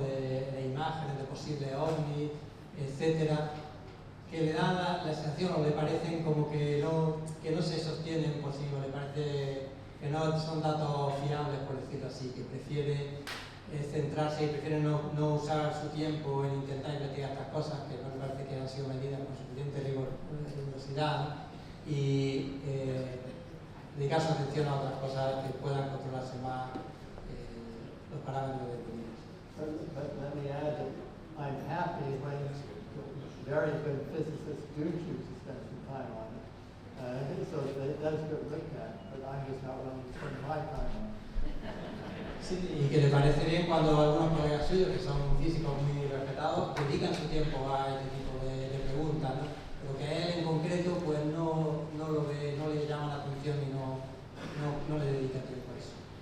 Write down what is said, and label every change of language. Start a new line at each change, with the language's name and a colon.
Spanish: de imágenes de posibles ovnis, etcétera, que le dan la sensación o le parecen como que no se sostienen por sí, o le parece que no son datos fiables, por decirlo así, que prefiere centrarse y prefiere no usar su tiempo en intentar investigar estas cosas, que no le parece que han sido medidas con suficiente rigurosidad, ¿no? Y dedicar su atención a otras cosas que puedan controlarse más los parámetros de vida.
English: But let me add that I'm happy when very good physicists do choose to spend some time on it. So it does get looked at, but I'm just not willing to spend my time on it.
Spanish: Sí, y que le parece bien cuando algunos colegas suyos, que son físicos muy respetados, dedican su tiempo a este tipo de preguntas, ¿no? Pero que a él en concreto pues no lo ve, no le llama la atención y no le dedica tiempo a eso.